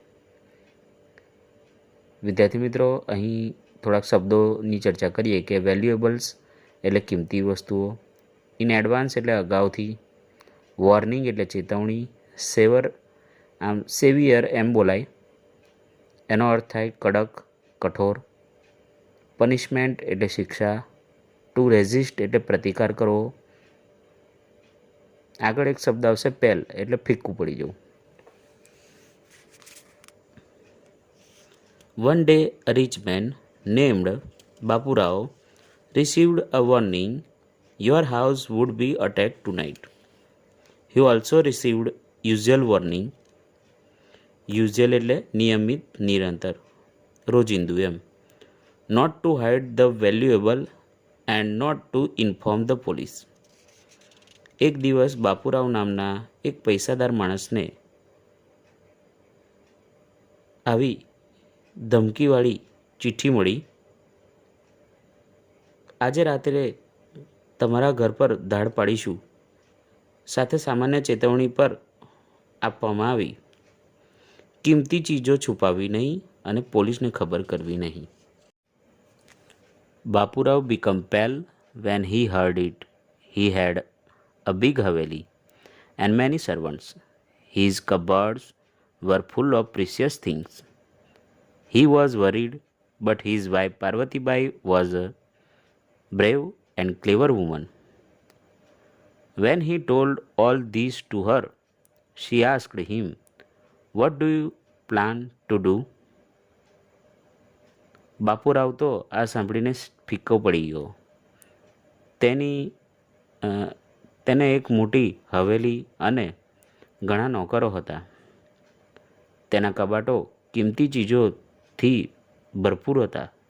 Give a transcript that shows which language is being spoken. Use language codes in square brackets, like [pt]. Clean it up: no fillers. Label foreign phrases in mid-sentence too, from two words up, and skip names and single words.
[gu] વિદ્યાર્થી મિત્રો, અહીં થોડાક શબ્દોની ચર્ચા કરીએ કે વેલ્યુએબલ્સ એટલે કિંમતી વસ્તુઓ, [en] in advance [gu] એટલે અગાઉથી, વોર્નિંગ એટલે ચેતવણી, સેવિયર એમ બોલાય, એનો અર્થ થાય કડક, કઠોર, પનિશમેન્ટ એટલે શિક્ષા, [en] to resist [gu] એટલે પ્રતિકાર કરવો. આગળ એક શબ્દ આવશે પેલ એટલે ફિક્કું પડી જવું. [en] One day a rich man named Bapurao received a warning, your house would be attacked tonight. He also received usual warning. [gu] Usual એટલે નિયમિત, નિરંતર, રોજિંદુ એમ. [en] Not to hide the valuable and not to inform the police. [gu] એક દિવસ બાપુરાવ નામના એક પૈસાદાર માણસને આવી ધમકીવાળી ચિઠ્ઠી મળી, આજે રાત્રે તમારા ઘર પર ધાડ પાડીશું. સાથે સામાન્ય ચેતવણી પર આપવામાં આવી, કિંમતી ચીજો છુપાવી નહીં અને પોલીસને ખબર કરવી નહીં. [en] બાપુરાવ became pale when he heard it. He had a big haveli and many servants. His cupboards were full of precious things. He was worried, but his wife Parvati Bai was a brave and clever woman. When he told all this to her, she asked him, "What do you plan to do?" [gu] બાપુરાવ તો આ સાંભળીને ફિક્કો પડી ગયો. તેની તેને એક મોટી હવેલી અને ઘણા નોકરો હતા. તેના કબાટો કિંમતી ચીજોથી ભરપૂર હતા.